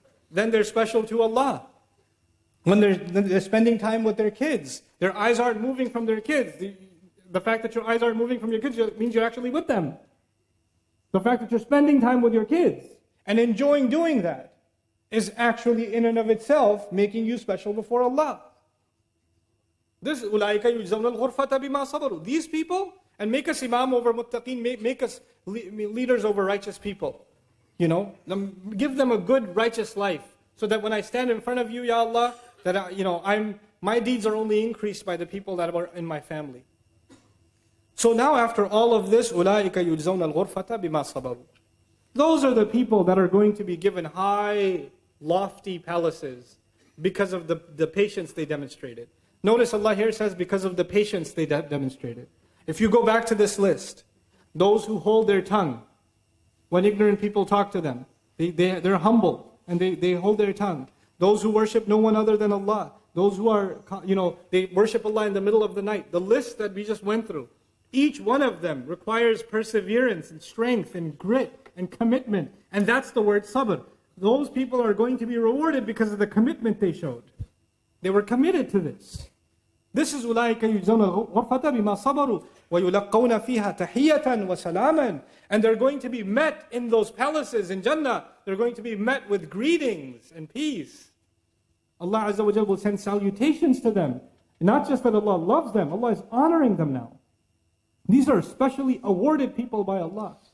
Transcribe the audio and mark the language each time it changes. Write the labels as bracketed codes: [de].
[en] Then they're special to Allah. When they're spending time with their kids, their eyes aren't moving from their kids. The fact that your eyes aren't moving from your kids means you're actually with them. The fact that you're spending time with your kids and enjoying doing that is actually in and of itself making you special before Allah. [ar] This أُولَٰئِكَ يُجْزَوْنَ الْغُرْفَةَ بِمَا صَبَرُوا. [en] These people, and make us imam over muttaqeen, make us leaders over righteous people. You know, give them a good righteous life, so that when I stand in front of you, Ya Allah, that my deeds are only increased by the people that are in my family. So now after all of this, [ar] أُولَٰئِكَ يُجْزَوْنَ الْغُرْفَةَ بِمَا صَبَرُوا. [en] Those are the people that are going to be given high, lofty palaces because of the patience they demonstrated. Notice Allah here says because of the patience they demonstrated. If you go back to this list, those who hold their tongue when ignorant people talk to them, they're humble and they hold their tongue. Those who worship no one other than Allah, those who are, they worship Allah in the middle of the night. The list that we just went through, each one of them requires perseverance and strength and grit and commitment. And that's the word sabr. Those people are going to be rewarded because of the commitment they showed. They were committed to this. This is [ar] أُولَٰئِكَ يُجْزَوْنَ الْغُرْفَةَ بِمَا صَبَرُوا وَيُلَقَّوْنَ فِيهَا تَحِيَّةً وَسَلَامًا. [en] And they're going to be met in those palaces in Jannah. They're going to be met with greetings and peace. Allah Azza wa Jal will send salutations to them. Not just that Allah loves them, Allah is honoring them now. These are specially awarded people by Allah.